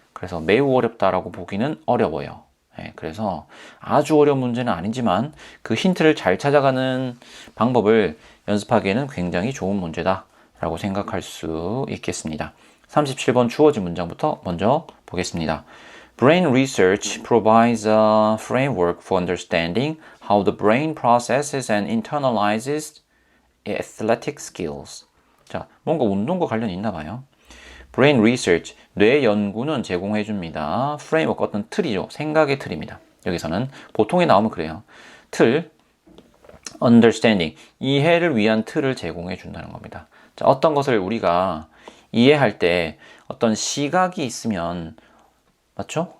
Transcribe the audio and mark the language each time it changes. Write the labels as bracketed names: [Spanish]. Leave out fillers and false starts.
[Korean] 그래서 매우 어렵다라고 보기는 어려워요. 네, 그래서 아주 어려운 문제는 아니지만 그 힌트를 잘 찾아가는 방법을 연습하기에는 굉장히 좋은 문제다라고 생각할 수 있겠습니다. 37번 주어진 문장부터 먼저 보겠습니다. [English] Brain research provides a framework for understanding how the brain processes and internalizes athletic skills. [Korean] 자, 뭔가 운동과 관련이 있나 봐요. Brain research, 뇌 연구는 제공해 줍니다. framework, 어떤 틀이죠. 생각의 틀입니다. 여기서는 보통에 나오면 그래요. 틀, understanding, 이해를 위한 틀을 제공해 준다는 겁니다. 자, 어떤 것을 우리가 이해할 때 어떤 시각이 있으면 맞죠?